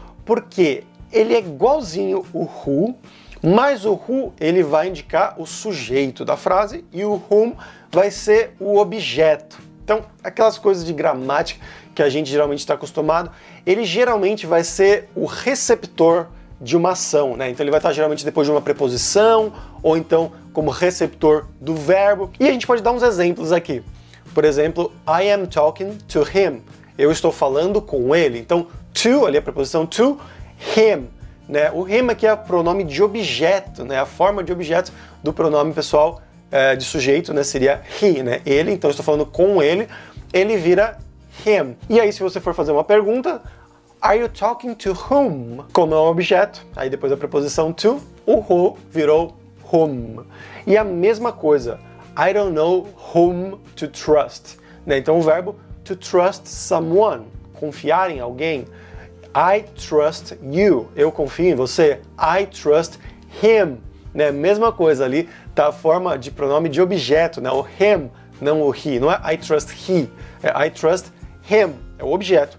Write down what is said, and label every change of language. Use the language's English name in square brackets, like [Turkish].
[Portuguese] Porque ele é igualzinho o who, mas o who ele vai indicar o sujeito da frase e o whom vai ser o objeto. Então, aquelas coisas de gramática que a gente geralmente está acostumado, ele geralmente vai ser o receptor de uma ação, né? Então ele vai estar geralmente depois de uma preposição, ou então como receptor do verbo. E a gente pode dar uns exemplos aqui. Por exemplo, [English] I am talking to him. [Portuguese] Eu estou falando com ele. Então, to, ali a preposição to, him. Né? O him aqui é o pronome de objeto, né? A forma de objeto do pronome pessoal de sujeito, né? Seria he, né? Ele, então eu estou falando com ele, ele vira him. E aí se você for fazer uma pergunta, [English] are you talking to whom? [Portuguese] Como é um objeto, aí depois da preposição to, o who virou whom. E a mesma coisa, [English] I don't know whom to trust. [Portuguese] Né? Então o verbo [English] to trust someone, [Portuguese] confiar em alguém. [English] I trust you, [Portuguese] eu confio em você. [English] I trust him. Né? [Portuguese] Mesma coisa ali, tá a forma de pronome de objeto, né? O him, não o he. Não é [English] I trust he, [Portuguese] é [English] I trust him. [Portuguese] É o objeto.